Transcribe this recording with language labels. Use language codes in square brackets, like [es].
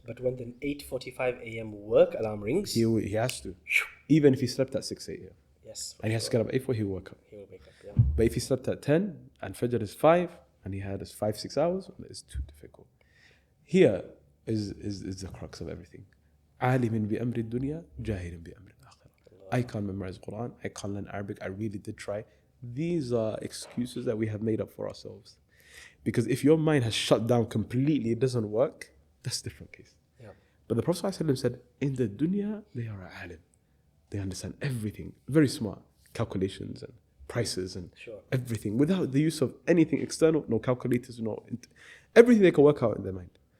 [en] But when the 8:45 a.m. work alarm rings, He has to. Even if he slept at 6 a.m. Yes. And he has to get up at 8 he will wake up. He will wake up, yeah. But if he slept at 10 and Fajr is 5 and he had his 5-6 hours, it's too difficult. Here is the crux of everything. [ar] عالم بأمر الدنيا جاهل بأمر الآخرة. [en] I can't memorize Qur'an, I can't learn Arabic, I really did try. These are excuses that we have made up for ourselves. Because if your mind has shut down completely, it doesn't work, that's a different case. Yeah. But the Prophet ﷺ said, in the dunya, they are alim. They understand everything, very smart, calculations and prices and everything, without the use of anything external, no calculators, everything they can work out in their mind.